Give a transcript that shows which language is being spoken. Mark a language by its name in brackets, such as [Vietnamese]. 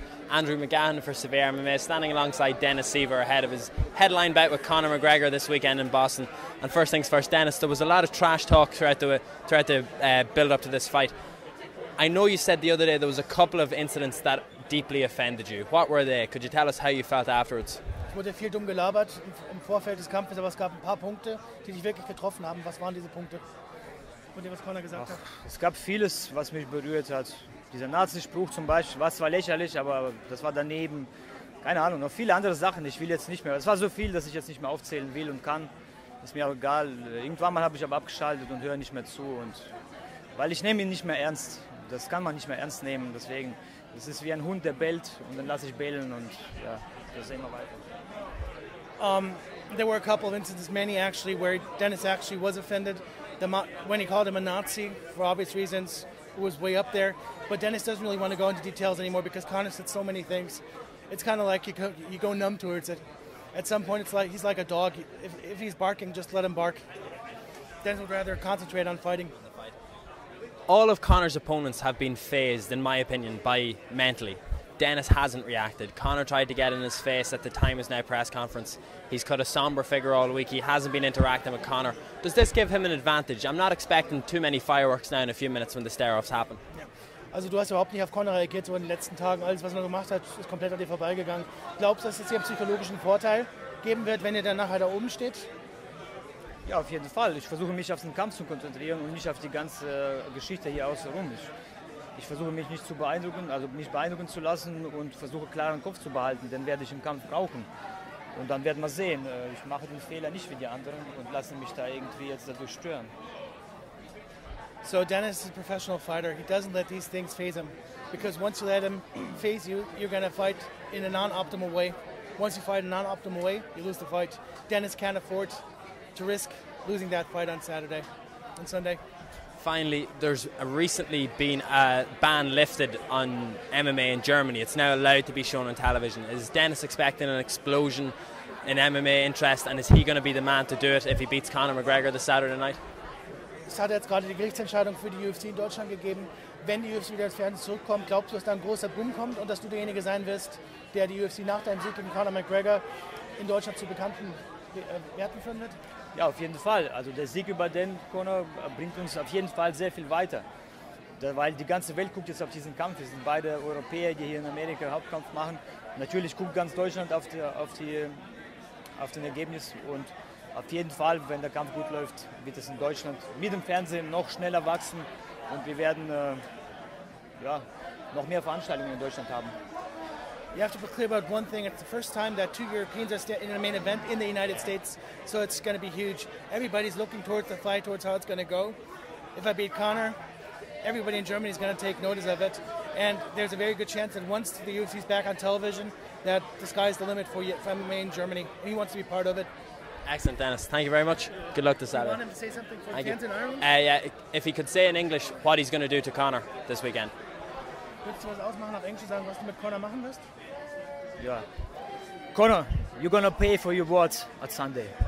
[English] Andrew McGahan for SevereMMA, standing alongside Dennis Siver ahead of his headline bout with Conor McGregor this weekend in Boston. And first things first, Dennis, there was a lot of trash talk throughout the build up to this fight. I know you said the other day there was a couple of incidents that deeply offended you. What were they? Could you tell us how you felt afterwards? [German] Es wurde viel dumm gelabert im Vorfeld des Kampfes, aber es gab ein paar Punkte, die dich wirklich getroffen haben. Was waren diese Punkte? Von dem, was Conor gesagt hat? Es gab vieles, was mich berührt hat. Dieser Nazi-Spruch zum Beispiel war zwar lächerlich, aber das war daneben. Keine Ahnung, noch viele andere Sachen. Ich will jetzt nicht mehr. Es war so viel, dass ich jetzt nicht mehr aufzählen will und kann. Ist mir auch egal. Irgendwann mal habe ich aber abgeschaltet und höre nicht mehr zu. Und weil ich nehme ihn nicht mehr ernst. Das kann man nicht mehr ernst nehmen. Deswegen, es ist wie ein Hund, der bellt und dann lasse ich bellen und ja, das sehen wir weiter. [English] There were a couple of instances, many actually, where Dennis actually was offended. When he called him a Nazi, for obvious reasons, it was way up there. But Dennis doesn't really want to go into details anymore because Conor said so many things. It's kind of like you go numb towards it. At some point, it's like he's like a dog. If he's barking, just let him bark. Dennis would rather concentrate on fighting. All of Conor's opponents have been phased, in my opinion, by mentally. Dennis hasn't reacted. Conor tried to get in his face at the Time Is Now press conference. He's cut a somber figure all week. He hasn't been interacting with Conor. Does this give him an advantage? I'm not expecting too many fireworks now in a few minutes when the stare-offs happen. [German] Ja. Also du hast überhaupt nicht auf Conor reagiert so in den letzten Tagen. Alles, was er gemacht hat, ist komplett an dir vorbeigegangen. Glaubst du, dass es hier einen psychologischen Vorteil geben wird, wenn ihr dann nachher da oben steht? Ja, auf jeden Fall. Ich versuche mich auf den Kampf zu konzentrieren und nicht auf die ganze Geschichte hier außenrum. Ich versuche mich nicht zu beeindrucken, also mich beeindrucken zu lassen und versuche klaren Kopf zu behalten, den werde ich im Kampf brauchen. Und dann werden wir sehen. Ich mache den Fehler nicht wie die anderen und lasse mich da irgendwie jetzt dadurch stören. [English] So Dennis is a professional fighter. He doesn't let these things phase him, because once you let him phase you, you're going to fight in a non-optimal way. Once you fight in a non-optimal way, you lose the fight. Dennis can't afford to risk losing that fight on Sunday. Finally, there's recently been a ban lifted on MMA in Germany. It's now allowed to be shown on television. Is Dennis expecting an explosion in MMA interest, and is he going to be the man to do it if he beats Conor McGregor this Saturday night? [German] Es hat jetzt gerade die Gerichtsentscheidung für die UFC in Deutschland gegeben. Wenn die UFC wieder ins Fernsehen zurückkommt, glaubst du, dass da ein großer Boom kommt und dass du derjenige sein wirst, der die UFC nach deinem Sieg gegen Conor McGregor in Deutschland zu bekannten Werten führen wird? Ja, auf jeden Fall. Also der Sieg über den Conor bringt uns auf jeden Fall sehr viel weiter. Weil die ganze Welt guckt jetzt auf diesen Kampf. Wir sind beide Europäer, die hier in Amerika Hauptkampf machen. Natürlich guckt ganz Deutschland auf den Ergebnis. Und auf jeden Fall, wenn der Kampf gut läuft, wird es in Deutschland mit dem Fernsehen noch schneller wachsen. Und wir werden noch mehr Veranstaltungen in Deutschland haben. [English] You have to be clear about one thing. It's the first time that two Europeans are in a main event in the United States, so it's going to be huge. Everybody's looking towards the fight, towards how it's going to go. If I beat Conor, everybody in Germany is going to take notice of it, and there's a very good chance that once the UFC is back on television, that the sky's the limit for MMA in Germany. He wants to be part of it. Excellent, Dennis. Thank you very much. Good luck this Saturday. You want him to say something for the fans in Ireland? Yeah, if he could say in English what he's going to do to Conor this weekend. [German] Willst du was ausmachen auf Englisch, sagen, was du mit Conor machen wirst? Ja. [English] Conor, you're gonna pay for your words at Sunday.